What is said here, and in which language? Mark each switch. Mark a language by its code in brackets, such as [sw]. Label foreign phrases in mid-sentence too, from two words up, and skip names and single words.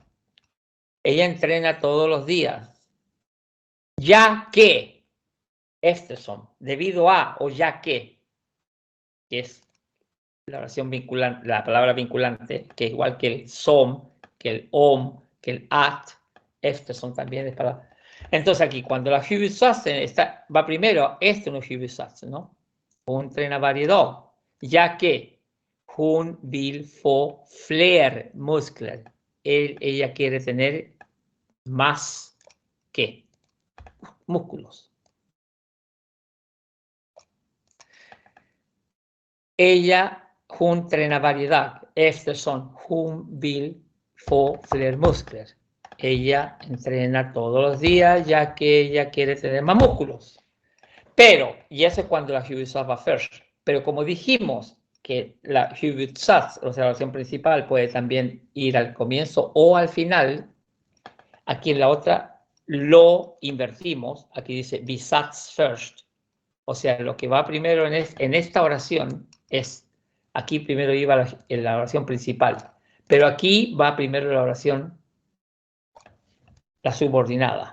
[es] Ella entrena todos los días. Ya que, estos son, debido a o ya que es la oración vinculante, la palabra vinculante, que es igual que el som, que el om, que el at, estos son también de palabras. Entonces aquí, cuando la huvudsatsen va primero, este no es huvudsatsen, ¿no? [sv] Hon tränar varje dag, [es] ya que [sv] hon vill få fler muskler. [es] Ella quiere tener más que músculos. [sv] Hon tränar varje dag eftersom hon vill få fler muskler. [es] Ella entrena todos los días ya que ella quiere tener más músculos. Pero, y eso es cuando la huvudsats va first, pero como dijimos que la huvudsats, o sea, la oración principal, puede también ir al comienzo o al final, aquí en la otra lo invertimos, aquí dice bisats first, o sea, lo que va primero en esta oración es, aquí primero iba la oración principal, pero aquí va primero la oración, la subordinada.